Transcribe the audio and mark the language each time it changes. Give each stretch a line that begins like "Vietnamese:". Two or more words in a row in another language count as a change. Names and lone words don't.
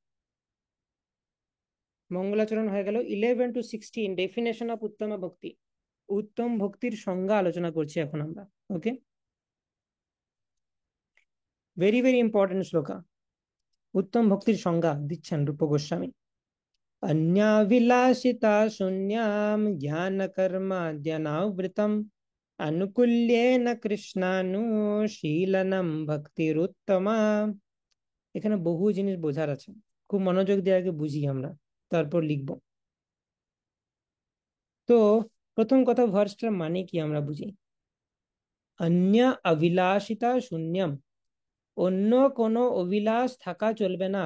Bangla: মঙ্গলাচরণ হয়ে গেল। 11 to 16
English: definition of
Bangla: উত্তম ভক্তি। উত্তম ভক্তির সংজ্ঞা আলোচনা করছি এখন আমরা।
English: okay, very very important শ্লোকা।
Bangla: উত্তম ভক্তির সংজ্ঞা দিচ্ছেন রূপ গোস্বামী।
Sanskrit: अन्याभिलाषिता शून्यां ज्ञानकर्माद्यनावृतम् अनुकूल्येन কৃষ্ণানুশীলনম ভক্তিরুত্তমা।
Bangla: এখানে বহু জিনিস বোঝার আছে, খুব মনোযোগ দিয়ে আগে বুঝি আমরা, তারপর লিখব। তো প্রথম কথা, ভার্সটার মানে কি আমরা বুঝি।
Sanskrit: অন্য অভিলাষিতা শূন্যম,
Bangla: অন্য কোনো অভিলাষ থাকা চলবে না।